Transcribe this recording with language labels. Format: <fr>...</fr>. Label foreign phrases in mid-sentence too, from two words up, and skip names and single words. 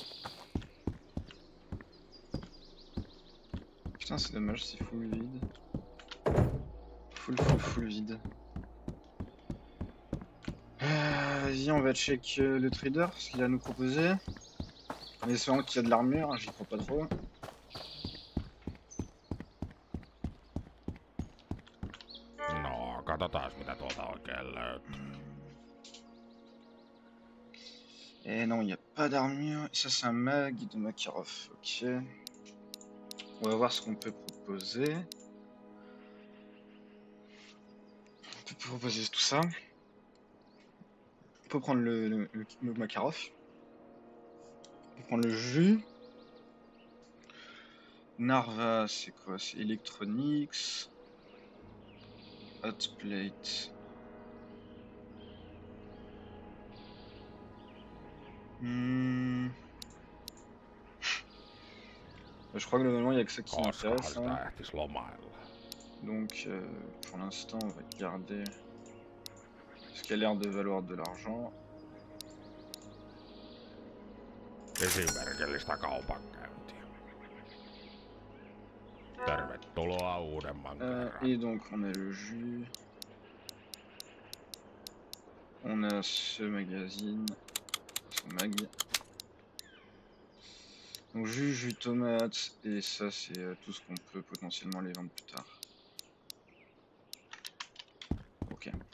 <fr>Putain, c'est dommage, c'est full vide. Full vide. Vas-y, on va check le trader, ce qu'il a à nous proposer. En espérant qu'il y a de l'armure, j'y crois pas trop.</fr> <fi>No, katsotaan mitä tuolta oikein löytyy.</fi> <fr>Et non, il n'y a pas d'armure. Ça, c'est un mag de Makarov. Ok. On va voir ce qu'on peut proposer. On peut proposer tout ça. On peut prendre le Makarov. On peut prendre le jus. Narva, c'est quoi? C'est Electronics.</fr> <en>Hot plate.</en> <fr>Je crois que globalement il n'y a que ça qui</fr> <fi>Koskahan</fi> <fr>m'intéresse, hein.</fr> <fi>sitä ehtis lomailla?</fi> <fr>Donc pour l'instant on va garder ce qui a l'air de valoir de l'argent.</fr> <fi>Esimerkillistä kaupankäyntiä. Tervetuloa uudemman kerran.</fi> <fr>Et donc on a le jus. On a ce magazine. Ce mag. Donc jus tomate, et ça c'est tout ce qu'on peut potentiellement les vendre plus tard. Ok.</fr>